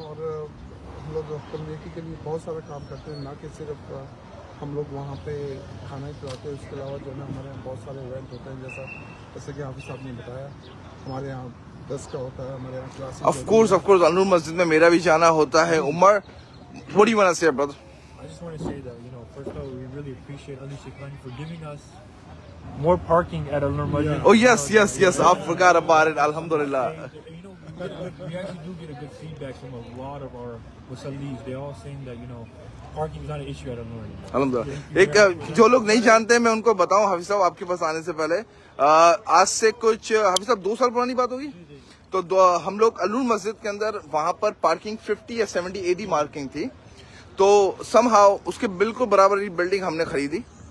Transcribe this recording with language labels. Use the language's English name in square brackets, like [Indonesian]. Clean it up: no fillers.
[Hindi] और हम लोग कम्युनिटी के लिए बहुत सारा काम करते हैं, ना कि सिर्फ हम लोग वहाँ पे खाना ही खिलाते हैं, उसके अलावा जो है ना हमारे यहाँ बहुत सारे इवेंट होते हैं, जैसा कि हाफिज़ साहब ने बताया, हमारे यहाँ 10 का होता है, हमारे यहाँ क्लासेस। ऑफ कोर्स अल-नूर मस्जिद में मेरा भी जाना होता है। Umar, [English] what do you want to say, brother? I just want to say that, first of all, we really appreciate Ali Shekhani for giving us more parking at Al-Noor Masjid. Oh yes, I forgot about it. Alhamdulillah. We actually do get a good feedback from a lot of our musallis. They all saying that, parking is not an issue at Al-Noor anymore. [Hindi] अलहमदुलिल्लाह। एक जो लोग नहीं जानते हैं मैं उनको बताऊं, हाफिज साहब आपके पास आने से पहले आज से कुछ हाफिज साहब 2 साल पुरानी बात होगी तो हम लोग अल-नूर मस्जिद के अंदर वहां पर पार्किंग 50 या 70 80 मार्किंग थी, तो समहाउ उसके बिल्कुल बराबर ही बिल्डिंग हमने खरीदी।